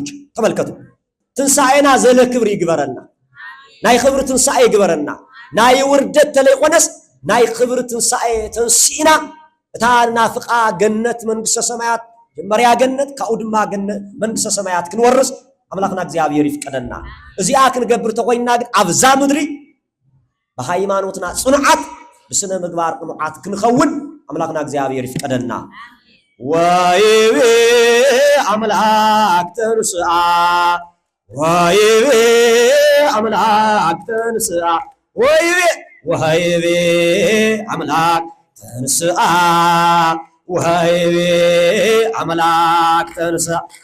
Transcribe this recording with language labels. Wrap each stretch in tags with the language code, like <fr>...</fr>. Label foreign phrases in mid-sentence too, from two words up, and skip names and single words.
<ti>ተመልከቱ፣ ትንሣኤና ዘለ ክብሪ ይግበረና፣ ናይ ክብሪ ትንሣኤ ይግበረና። ናይ ውርደት ተለይኮነስ ናይ ክብሪ ትንሣኤ ተንሲእና እታ ናፍቃ ገነት መንግስተ ሰማያት ጀመርያ ገነት ካብኡ ድማ ገነት መንግስተ ሰማያት ክንወርስ ኣምላኽና እግዚአብሔር ይፍቀደና። እዚኣ ክንገብር ተኮይንና ግን ኣብዛ ምድሪ በሃይማኖትና ጽኑዓት ብስነ ምግባር ቅኑዓት ክንኸውን ኣምላኽና እግዚአብሔር ይፍቀደና። ወይቤ</ti> <gez>አምላክ ተንሥአ ወይቤ አምላክ ተንሥአ ወይቤ ወይቤ አምላክ ተንሥአ ወይቤ አምላክ ተንሥአ</gez>